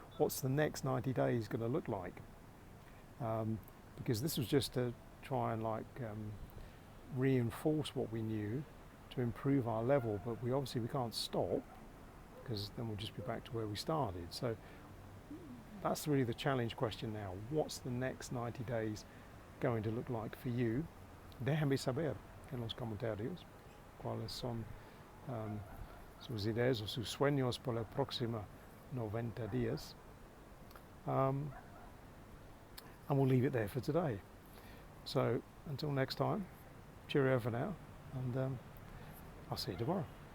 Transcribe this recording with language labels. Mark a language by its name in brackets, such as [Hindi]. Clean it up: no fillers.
[English] What's the next 90 days going to look like? Because this was just to try and reinforce what we knew to improve our level, but we can't stop, because then we'll just be back to where we started. So that's really the challenge question now. What's the next 90 days going to look like for you? [Spanish] Déjame saber en los comentarios cuáles son sus ideas o sus sueños por la próxima 90 días. [English] And we'll leave it there for today. So until next time, cheerio for now, and I'll see you tomorrow.